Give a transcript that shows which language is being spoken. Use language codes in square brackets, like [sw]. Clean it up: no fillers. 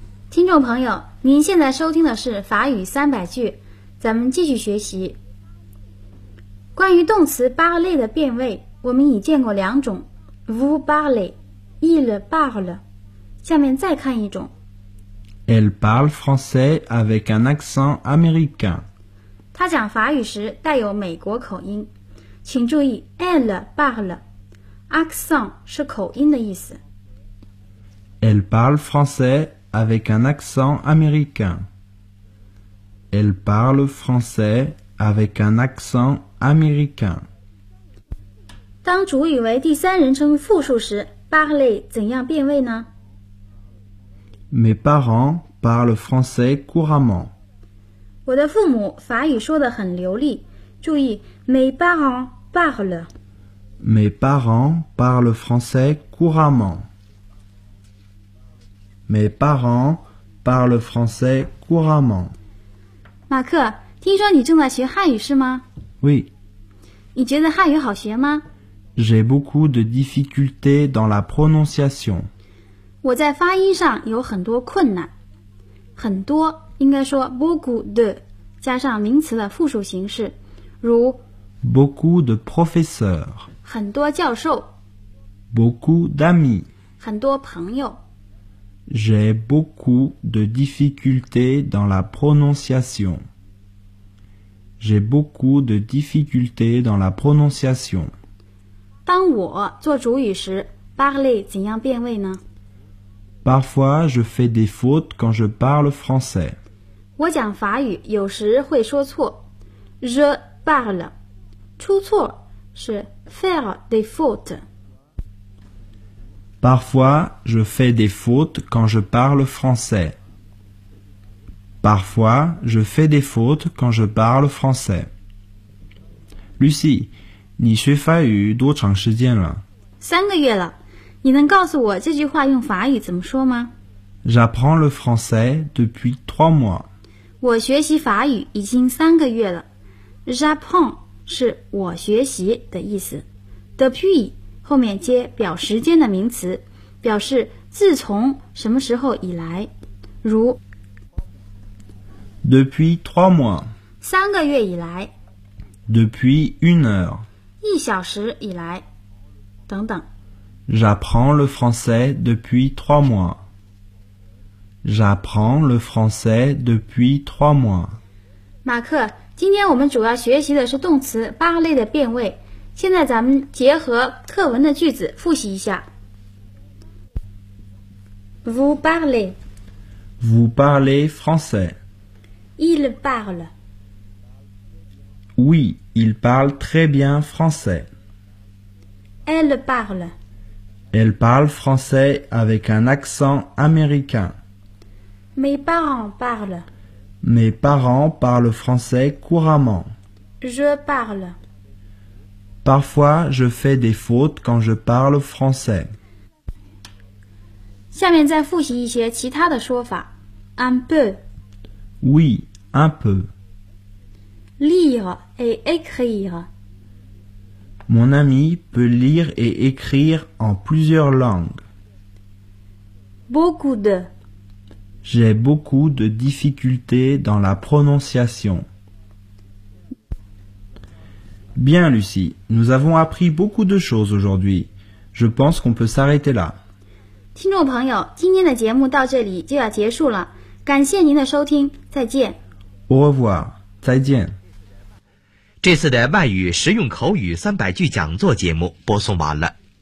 [zh] 听众朋友，您现在收听的是法语三百句，咱们继续学习。关于动词 parler 的变位，我们已见过两种 [fr] vous parlez, il parle。 [zh] 下面再看一种 [fr] elle parle français avec un accent américain。 [zh] 他讲法语时带有美国口音，请注意 [fr] elle parle, [zh] accent 是口音的意思。 [fr] Elle parle françaisAvec un accent américain. Elle parle français avec un accent américain. [zh] 当主语为第三人称复数时 parler 怎样变位呢？ [fr] Mes parents parlent français couramment. [zh] 我的父母法语说得很流利。注意 [fr] mes parents parlent. Mes parents parlent français couramment. Mes parents parlent français couramment. [zh] 马克，听说你正在学汉语是吗？ [fr] Oui. [zh] 你觉得汉语好学吗？ [fr] J'ai beaucoup de difficultés dans la prononciation. [zh] 我在发音上有很多困难。很多，应该说 [fr] beaucoup de, [zh] 加上名词的复数形式，如 [fr] Beaucoup de professeurs. [zh] 很多教授。 [fr] Beaucoup d'amis. [zh] 很多朋友。 [fr] J'ai beaucoup de difficultés dans la prononciation. J'ai beaucoup de difficultés dans la prononciation. [zh] 当我做主语时 parler 怎样变位呢？ [fr] Parfois, je fais des fautes quand je parle français. [zh] 我讲法语有时会说错。 [fr] Je parle. [zh] 出错是 [fr] faire des fautes. Parfois, je fais des fautes quand je parle français. Parfois, je fais des fautes quand je parle français. [zh] Lucie, 你学法语多长时间了？三个月了。你能告诉我这句话用法语怎么说吗？ [fr] J'apprends le français depuis trois mois. [zh] 我学习法语已经三个月了。 [fr] J'apprends [zh] 是我学习的意思。 Depuis 后面接表时间的名词，表示自从什么时候以来。如 [fr] Depuis trois mois. [zh] 三个月以来。 [fr] Depuis une heure. [zh] 一小时以来。等等。 [fr] J'apprends le français depuis trois mois. J'apprends le français depuis trois mois. 马克，今天我们主要学习的是动词 parler 的变位。现在咱们结合课文的句子复习一下。 Vous parlez. Vous parlez français. Il parle. Oui, il parle très bien français. Elle parle. Elle parle français avec un accent américain. Mes parents parlent. Mes parents parlent français couramment. Je parle. Parfois, je fais des fautes quand je parle français. [zh] 下面再复习一些其他的说法。 [fr] Un peu. Oui, un peu. Lire et écrire. Mon ami peut lire et écrire en plusieurs langues. Beaucoup de. J'ai beaucoup de difficultés dans la prononciation. Bien, Lucie, nous avons appris beaucoup de choses aujourd'hui. Je pense qu'on peut s'arrêter là. [zh] 听众朋友，今天的节目到这里就要结束了。感谢您的收听，再见。 [fr] Au revoir, [zh] 再见。这次的外语实用口语三百句讲座节目播送完了。